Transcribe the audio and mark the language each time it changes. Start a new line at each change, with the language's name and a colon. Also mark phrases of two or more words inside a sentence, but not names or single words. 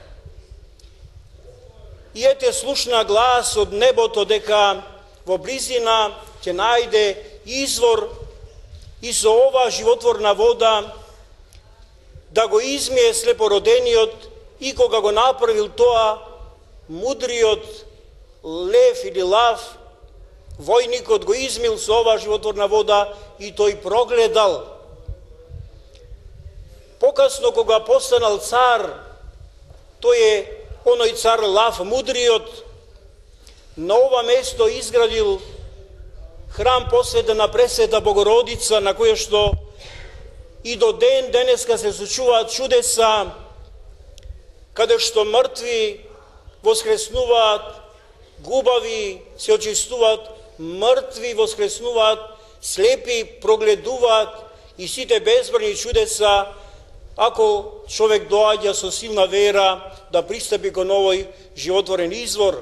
Macedonian: И ете слушна глас од небото дека во близина ќе најде извор и со ова животворна вода да го измие слепородениот и кога го направил тоа мудриот Лев или Лав, војникот го измил со ова животворна вода и тој прогледал. Покасно кога постанал цар, тој е оној цар Лав мудриот, на ова место изградил храм посветан на Пресвета Богородица, на које што и до денеска се случуваат чудеса, када што мртви воскреснуваат, губави се очистуваат, мртви воскреснуваат, слепи прогледуваат и сите безбрани чудеса, ако човек доаѓа со силна вера да пристапи кон овој животворен извор.